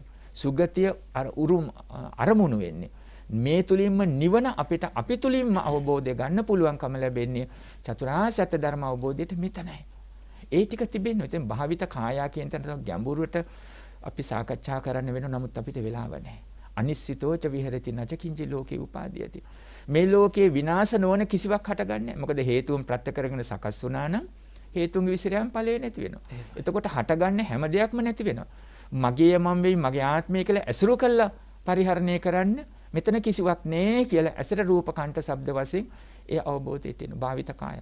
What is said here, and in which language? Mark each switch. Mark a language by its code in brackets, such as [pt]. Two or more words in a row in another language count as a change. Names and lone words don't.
[si] සුගතිය අරමුණු වෙන්නේ. මේ තුලින්ම නිවන අපිට අපි තුලින්ම අවබෝධය ගන්න පුළුවන්කම ලැබෙන්නේ චතුරාර්ය සත්‍ය ධර්ම අවබෝධයට මෙතනයි. ඒ ටික තිබෙන්නේ. ඉතින් භාවිත කායා කියන තැනට ගැඹුරට අපි සාකච්ඡා කරන්න වෙන නමුත් අපිට වෙලාව නැහැ. [pi] අනිශ්චිතෝච විහෙරති නච කිංචි ලෝකේ උපාදීයති. [si] මේ ලෝකේ විනාශ නොවන කිසිවක් හටගන්නේ නැහැ. මොකද හේතුන් ප්‍රත්‍ය කරගෙන සකස් වුණා නම් හේතුන්ගේ විසිරයන් ඵලය නැති වෙනවා. එතකොට හටගන්න හැම දෙයක්ම නැති වෙනවා. මගේ මම වෙයි මගේ ආත්මය කියලා ඇසුරු කළා පරිහරණය කරන්න මෙතන කිසිවක් නෑ කියලා ඇසට රූප කණ්ඨ ශබ්ද වශයෙන් ඒ අවබෝධයට එන භාවිත කාය.